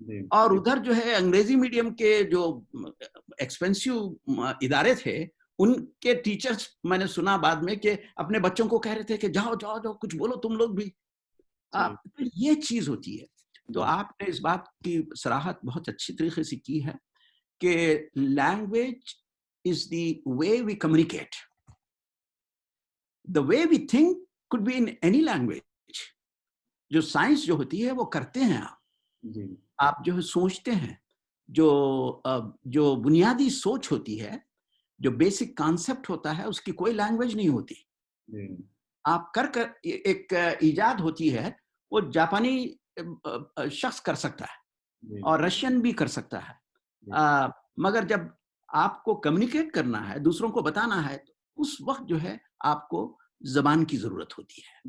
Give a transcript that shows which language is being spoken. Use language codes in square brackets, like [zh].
[ur] اور ادھر جو ہے انگریزی میڈیم کے جو ایکسپینسو ادارے تھے ان کے ٹیچرز میں نے سنا بعد میں کہ اپنے بچوں کو کہہ رہے تھے کہ جاؤ جاؤ جاؤ کچھ بولو تم لوگ بھی. یہ چیز ہوتی ہے. تو آپ نے اس بات کی صراحت بہت اچھی طریقے سے کی ہے کہ language [en] is the way we communicate. The way we think could be in any language. [ur] جو سائنس جو ہوتی ہے وہ کرتے ہیں آپ جو سوچتے ہیں, جو بنیادی سوچ ہوتی ہے, جو بیسک کانسیپٹ ہوتا ہے, اس کی کوئی لینگویج نہیں ہوتی. آپ کر ایک ایجاد ہوتی ہے وہ جاپانی شخص کر سکتا ہے اور رشین بھی کر سکتا ہے, مگر جب آپ کو کمیونیکیٹ کرنا ہے, دوسروں کو بتانا ہے, تو اس وقت جو ہے آپ کو زبان کی ضرورت ہوتی ہے.